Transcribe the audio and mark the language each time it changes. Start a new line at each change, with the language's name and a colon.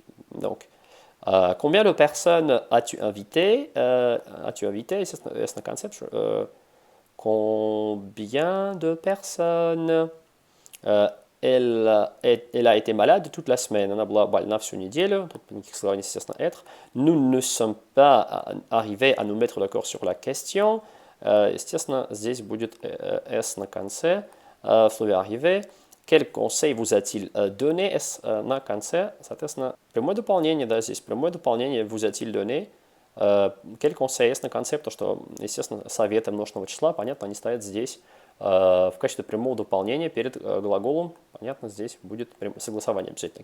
French: Donc, combien de personnes as-tu invité?
Russian: Естественно, на конце.
French: Combien de personnes? Euh, elle a été malade toute la semaine.
Russian: Она была больна всю неделю. Тут никаких слов, естественно, être.
French: Nous ne sommes pas arrivés à nous mettre d'accord sur la question.
Russian: Естественно, здесь будет S на конце. В слове arrivé.
French: Quel conseil vous a-t-il donné?
Russian: S на конце. Соответственно, прямое дополнение, да, здесь прямое дополнение
French: vous a-t-il donné.
Russian: Quel conseil S на конце, потому что, естественно, советы множественного числа, понятно, они стоят здесь в качестве прямого дополнения перед глаголом. Понятно, здесь будет согласование обязательно.